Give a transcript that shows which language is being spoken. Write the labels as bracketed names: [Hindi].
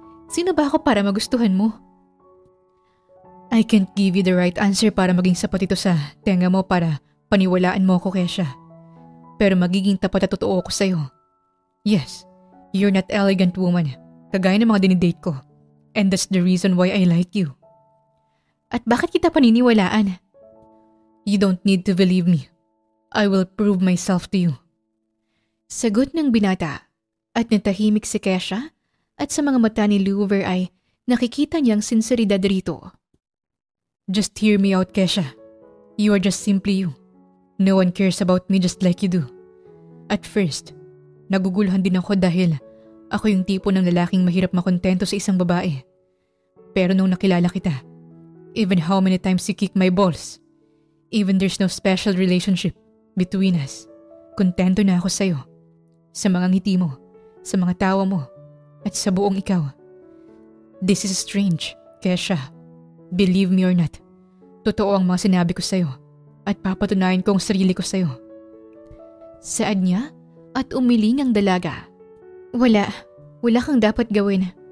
[Filipino] Sino ba ako para magustuhan mo? [English] I can't give you the right answer [Filipino] para maging sapat ito sa tenga mo para paniwalaan mo ako, Kesha. Pero magiging tapat at totoo ako sa'yo. [English] Yes, you're not elegant woman, [Filipino] kagaya ng mga dinidate ko. [English] And that's the reason why I like you. [Filipino] At bakit kita paniniwalaan? [English] You don't need to believe me. I will prove myself to you. [Filipino] Sagot ng binata at natahimik si Kesha at sa mga mata ni Louver ay nakikita niyang sinseridad rito. [English] Just hear me out, Kesha. You are just simply you. No one cares about me just like you do. At first, [Filipino] naguguluhan din ako dahil ako yung tipo ng lalaking mahirap makontento sa isang babae. Pero nung nakilala kita, [English] even how many times you kick my balls, even there's no special relationship between us, [Filipino] kontento na ako sa'yo. Sa mga ngiti mo, sa mga tawa mo, at sa buong ikaw. [English] This is strange, Kesha. Believe me or not, [Filipino] totoo ang mga sinabi ko sa'yo at papatunayan ko ang sarili ko sa'yo. Saad niya at umiling ang dalaga. Wala kang dapat gawin.